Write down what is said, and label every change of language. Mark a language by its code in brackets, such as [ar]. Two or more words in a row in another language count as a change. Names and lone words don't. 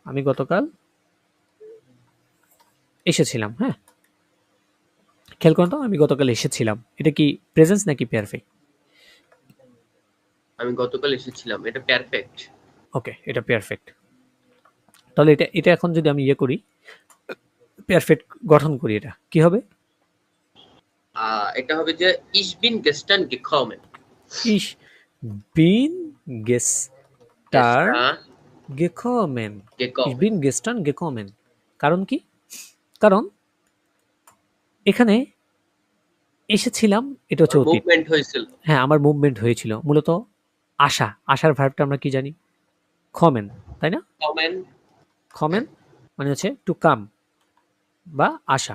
[bn] হ্যাঁ, খেয়াল করুন তো, আমি গতকাল এসেছিলাম, এটা কি প্রেজেন্স নাকি পারফেক্ট? আমি গতকাল এসেছিলাম, এটা পারফেক্ট। ওকে, এটা পারফেক্ট। তাহলে এটা এখন যদি আমি ইয়ে করি, পারফেক্ট গঠন করি, এটা কি হবে? এটা হবে যে [de] ich bin gestern gekommen. Ich bin gestern Gestern gekommen. Ich gekommen. bin gestern gekommen. [bn] কারণ কি? কারণ এখানে এসেছিলাম, এটা হচ্ছে অতীত। মুভমেন্ট হয়েছিল। হ্যাঁ, আমার মুভমেন্ট হয়েছিল। মূলত আসার ভার্বটা আমরা কি জানি? kommen, তাই না? [de] Kommen. [bn] kommen মানে হচ্ছে [en] to come [bn] বা আসা।